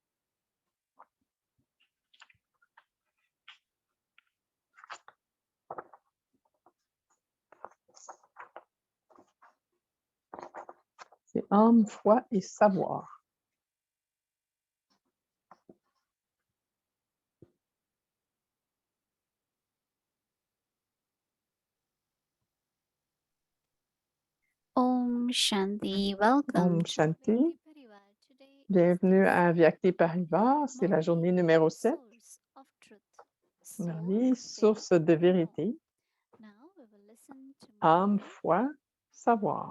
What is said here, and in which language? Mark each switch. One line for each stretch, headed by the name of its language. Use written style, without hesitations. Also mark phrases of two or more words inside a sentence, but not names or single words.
French: C'est âme, foi et savoir.
Hindi: ओम शांति, welcome. ओम शांति.
French: Bienvenue à Vyakti Parivar. C'est la journée numéro 7. Merli, source de vérité, âme, foi, savoir.